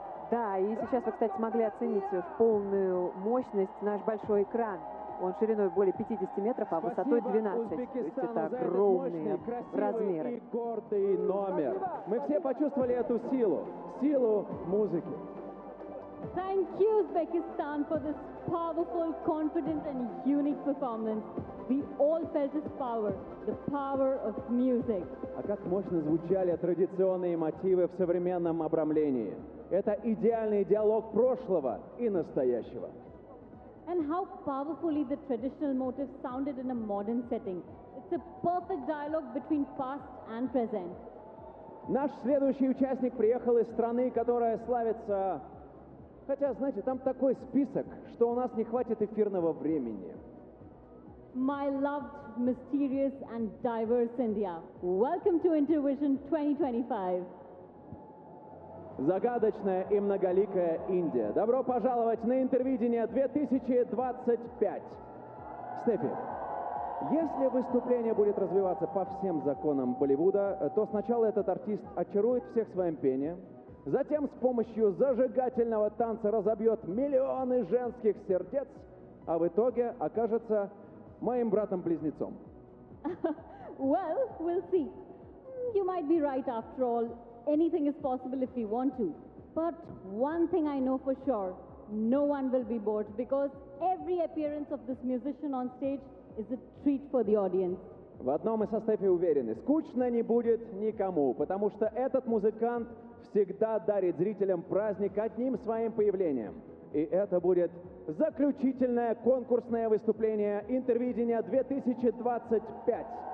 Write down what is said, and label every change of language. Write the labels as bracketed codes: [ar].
[ru] Да, и сейчас вы, кстати, смогли оценить в полную мощность наш большой экран. Он шириной более 50 метров, а высотой 12. Спасибо, то есть это огромные размеры. И гордый номер. Спасибо. Мы все почувствовали эту силу. Силу музыки. [en] Thank you, Uzbekistan, for this powerful, confident and unique performance. We all felt its power, the power of music. [ru] А как мощно звучали традиционные мотивы в современном обрамлении. Это идеальный диалог прошлого и настоящего. [en] And how powerfully the traditional motif sounded in a modern setting. It's a perfect dialogue between past and present. [ru] Наш следующий участник приехал из страны, которая славится... Хотя, знаете, там такой список, что у нас не хватит эфирного времени. [en] My loved, mysterious and diverse India. Welcome to Intervision 2025. [ru] Загадочная и многоликая Индия. Добро пожаловать на Интервидение 2025. Стефи, если выступление будет развиваться по всем законам Болливуда, то сначала этот артист очарует всех своим пением, затем с помощью зажигательного танца разобьет миллионы женских сердец, а в итоге окажется моим братом-близнецом. [en] Well, we'll see. You might be right after all. Anything is possible if we want to. But one thing I know for sure, no one will be bored because every appearance of this musician on stage is a treat for the audience. [ru] В одном мы со Стефи уверены, скучно не будет никому, потому что этот музыкант всегда дарит зрителям праздник одним своим появлением. И это будет заключительное конкурсное выступление Интервидения 2025.